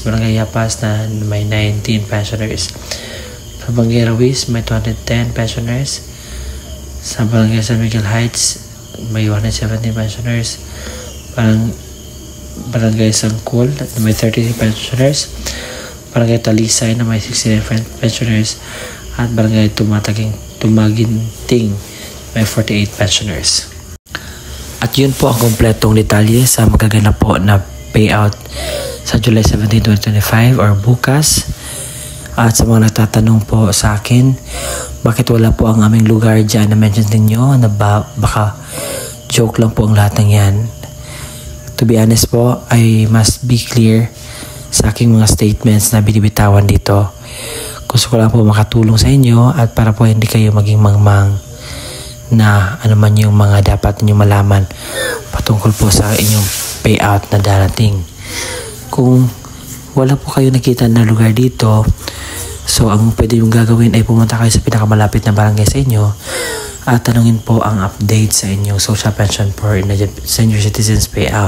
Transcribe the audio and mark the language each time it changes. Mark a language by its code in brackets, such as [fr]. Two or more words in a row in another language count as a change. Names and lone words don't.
[tl] Barangay Yapas, na may 19 pensioners. Sa Barangay Ruiz, may 210 pensioners. Sa Barangay San Miguel Heights, may 117 pensioners. Barangay Sangkol, na may 30 pensioners. Barangay Talisay, na may 69 pensioners. At Barangay Tumaginting, may 48 pensioners. At yun po ang kompletong detalye sa magaganap po na payout sa July 17, 2025 or bukas. At sa mga nagtatanong po sa akin, bakit wala po ang aming lugar dyan na mention ninyo na baka joke lang po ang lahat ng yan. [en] To be honest [tl] po, [en] I must be clear [tl] sa aking mga statements na binibitawan dito. Gusto ko lang po makatulong sa inyo at para po hindi kayo maging mangmang na ano man yung mga dapat niyo malaman patungkol po sa inyong payout na darating. Kung wala po kayo nakita na lugar dito, so ang pwede yung gagawin ay pumunta kayo sa pinakamalapit na barangay sa inyo at tanungin po ang update sa inyong [en] social pension for senior citizens payout.